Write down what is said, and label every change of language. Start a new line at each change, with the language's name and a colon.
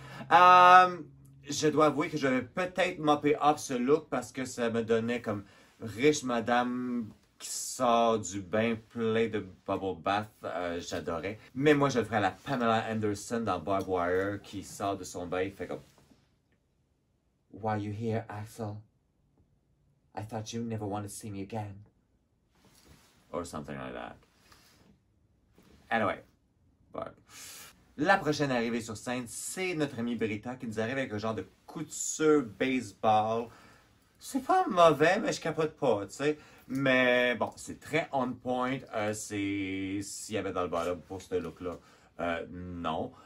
French: Je dois avouer que je vais peut-être mopper up ce look parce que ça me donnait comme riche madame qui sort du bain plein de bubble bath. J'adorais. Mais moi, je le ferais à la Pamela Anderson dans Barbed Wire qui sort de son bain et fait comme
English: Why are you here, Axel? I thought you never wanted to see me again. Or something like that. Anyway.
French: Barb. La prochaine arrivée sur scène, c'est notre amie Brita qui nous arrive avec un genre de couture baseball. C'est pas mauvais, mais je capote pas, tu sais. Mais bon, c'est très on point. S'il y avait dans le bottom pour ce look-là, non.